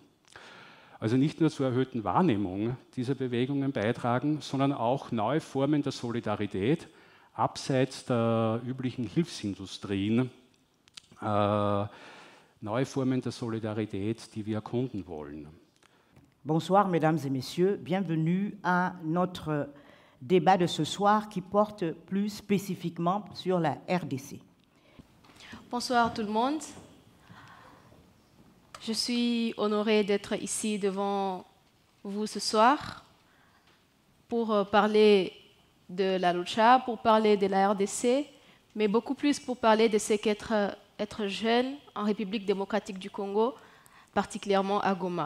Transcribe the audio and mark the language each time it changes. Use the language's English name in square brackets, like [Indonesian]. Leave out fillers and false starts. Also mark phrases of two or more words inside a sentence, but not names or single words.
[German] Also nicht nur zur erhöhten Wahrnehmung dieser Bewegungen beitragen, sondern auch neue Formen der Solidarität abseits der üblichen Hilfsindustrien, neue Formen der Solidarität, die wir erkunden wollen. [French] Bonsoir, Mesdames et Messieurs. Bienvenue à notre débat de ce soir qui porte plus spécifiquement sur la RDC. Bonsoir tout le monde. Je suis honorée d'être ici devant vous ce soir pour parler de la lucha, pour parler de la RDC, mais beaucoup plus pour parler de ce qu'être jeune en République démocratique du Congo, particulièrement à Goma.